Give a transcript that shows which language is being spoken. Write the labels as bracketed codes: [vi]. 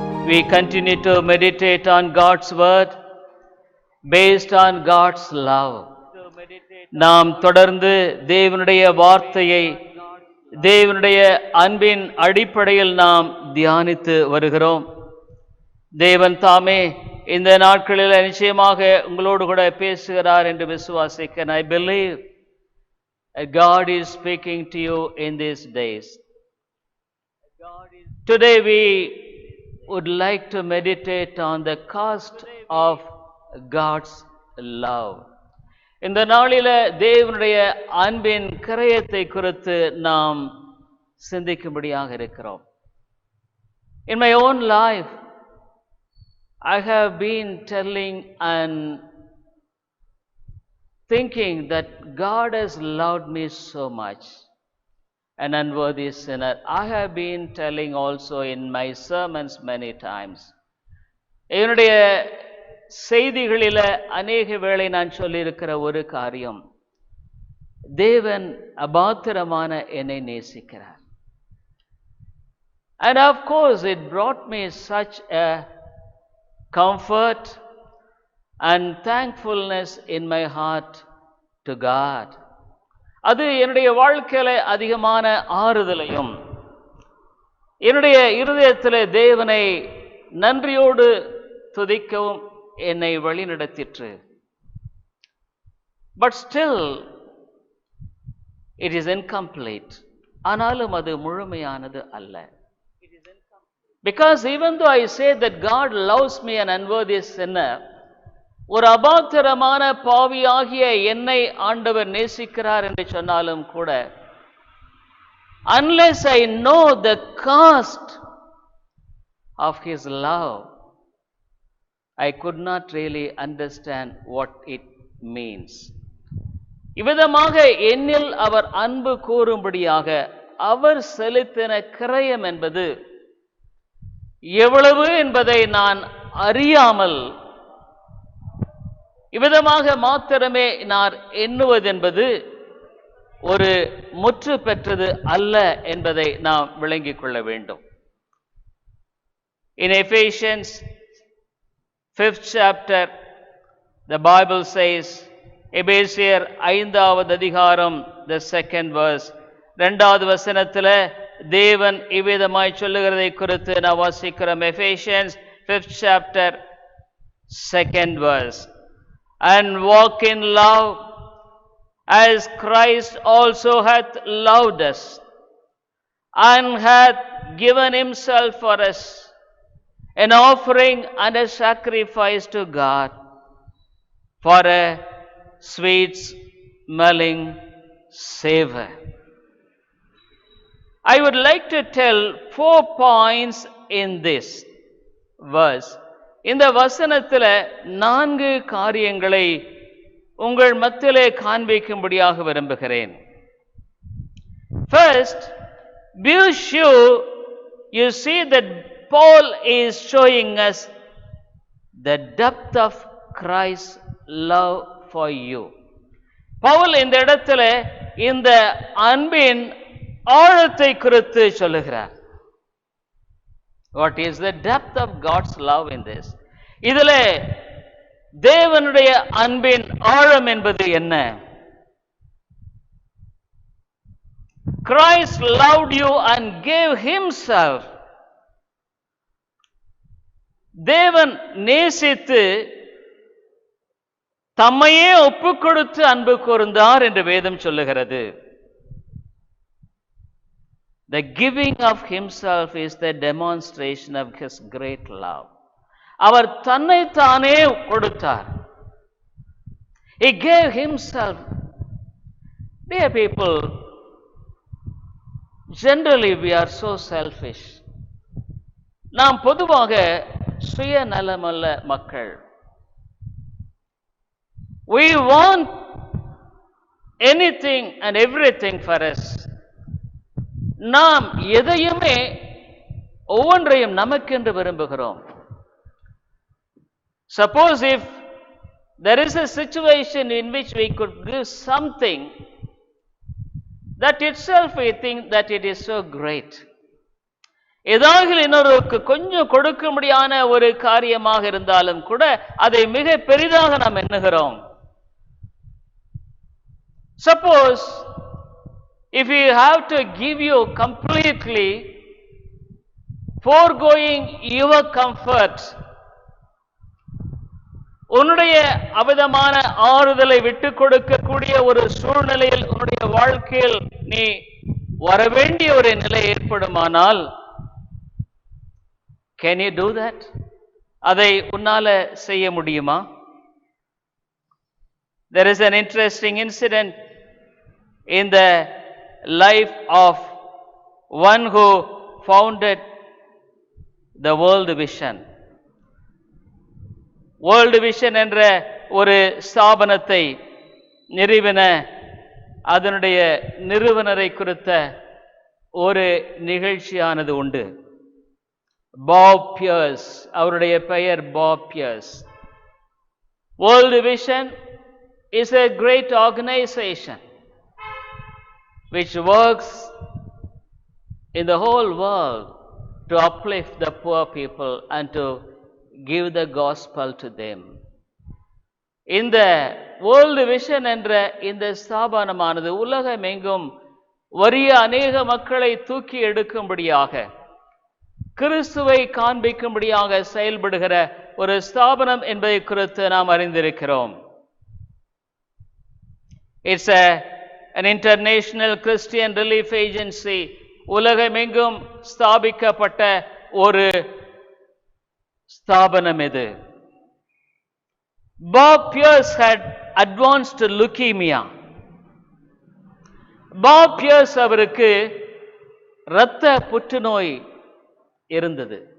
[en] we continue to meditate on God's word based on God's love. [ta] நாம் தொடர்ந்து தேவனுடைய வார்த்தையை தேவனுடைய அன்பின் அடிப்படையில் நாம் தியானித்து வருகிறோம். தேவன் தாமே இந்த நாட்களில் நிச்சயமாக உங்களோடு கூட பேசுகிறார் என்று விசுவாசிக்கிறேன். [en] I believe God is speaking to you in these days. Today we would like to meditate on the cost of God's love. [ta] இந்த நாளில தேவனுடைய அன்பின் கிரயத்தை குறித்து நாம் சிந்திக்கும்படியாக இருக்கிறோம். [en] In my own life, I have been telling and thinking that God has loved me so much, an unworthy sinner. I have been telling also in my sermons many times. [ta] என்னுடைய செய்திகளில் அநேக வேளை நான் சொல்லியிருக்கிற ஒரு காரியம், தேவன் அபாத்திரமான என்னை நேசிக்கிறார். [en] And of course it brought me such a comfort and thankfulness in my heart to God. [ta] அது என்னுடைய வாழ்க்கையில அதிகமான ஆறுதலையும் என்னுடைய இருதயத்திலே தேவனை நன்றியோடு துதிக்கவும் என்னை வழிநடத்திற்று. [en] But still it is incomplete. [ta] ஆனாலும் அது முழுமையானது அல்ல. [en] Because even though I say that God loves me, an unworthy sinner, [ta] ஒரு அபாத்திரமான பாவியாகிய என்னை ஆண்டவர் நேசிக்கிறார் என்று சொன்னாலும் கூட, [en] unless I know the cost of His love, I could not really understand what it means. [ta] இவ்விதமாக என்னில் அவர் அன்பு கூறும்படியாக அவர் செலுத்தின கிரயம் என்பது எவ்வளவு என்பதை நான் அறியாமல் இவ்விதமாக மாத்திரமே நான் எண்ணுவதென்பது ஒரு முற்று பெற்றது அல்ல என்பதை நாம் விளங்கிக் கொள்ள வேண்டும். [en] In Ephesians 5th chapter, the Bible says, [ta] எபேசியர் 5வது அதிகாரம், [en] the 2nd verse, [ta] 2வது வசனத்தில் தேவன் இவ்விதமாய் சொல்லுகிறதை குறித்து நான் வாசிக்கிறோம். [en] Ephesians 5th chapter, 2nd verse. And walk in love as Christ also hath loved us and hath given himself for us, an offering and a sacrifice to God for a sweet smelling savor. I would like to tell 4 points in this verse. [ta] இந்த வசனத்தில் 4 காரியங்களை உங்கள் மத்தியிலே காண்பிக்கும்படியாக விரும்புகிறேன். [en] First, be sure you see that Paul is showing us the depth of Christ's love for you. [ta] Pavul இந்த இடத்துல இந்த அன்பின் ஆழத்தை குறித்து சொல்லுகிறார். [en] What is the depth of God's love in this? [ta] இதிலே தேவனுடைய அன்பின் ஆழம் என்பது என்ன? [en] Christ loved you and gave himself. [ta] தேவன் நேசித்து தம்மையே ஒப்புக் கொடுத்து அன்பு கூர்ந்தார் என்று வேதம் சொல்லுகிறது. [en] The giving of himself is the demonstration of his great love. [ta] அவர் தன்னைத்தானே கொடுத்தார். [en] He gave himself. Dear people, generally we are so selfish. [ta] நாம் பொதுவாக சுயநலமல்ல மக்கள். [en] We want anything and everything for us. [ta] நாம் எதையுமே ஒவ்வொன்றையும் நமக்கென்று விரும்புகிறோம். [en] Suppose if there is a situation in which we could give something, that itself we think that it is so great. [ta] ஏதாவது இன்னொருக்கு கொஞ்சம் கொடுக்கும்படியான ஒரு காரியமாக இருந்தாலும் கூட அதை மிக பெரிதாக நாம் எண்ணுகிறோம். [en] Suppose if you have to give you completely, foregoing your comfort, [ta] உன்னுடைய அவிதமான ஆறுதலை விட்டுக் கொடுக்கக்கூடிய ஒரு சூழ்நிலையில் உன்னுடைய வாழ்க்கையில் நீ வரவேண்டிய ஒரு நிலை ஏற்படுமானால், [en] can you do that? [ta] அதை உன்னால செய்ய முடியுமா? [en] There is an interesting incident in the life of one who founded the World Vision. [ta] World Vision என்ற ஒரு ஸ்தாபனத்தை நிறுவின அதனுடைய நிறுவனரை குறித்த ஒரு நிகழ்ச்சியானது உண்டு. பாப் பியர்ஸ், அவருடைய பெயர் pop piers. [en] World Vision is a great organization which works in the whole world to uplift the poor people and to give the gospel to them. [ta] இந்த வேர்ல்டு விஷன் என்ற இந்த ஸ்தாபனமானது உலகமெங்கும் வறிய அநேக மக்களை தூக்கி எடுக்கும்படியாக, கிறிஸ்துவை காண்பிக்கும்படியாக செயல்படுகிற ஒரு ஸ்தாபனம் என்பதை குறித்து நாம் அறிந்திருக்கிறோம். [en] It's an international Christian relief agency. [ta] உலகமெங்கும் ஸ்தாபிக்கப்பட்ட ஒரு ஸ்தாபனம் இது. [en] Bob Pierce had advanced leukemia. [ta] Bob Pierce அவருக்கு இரத்த புற்றுநோய் இருந்தது.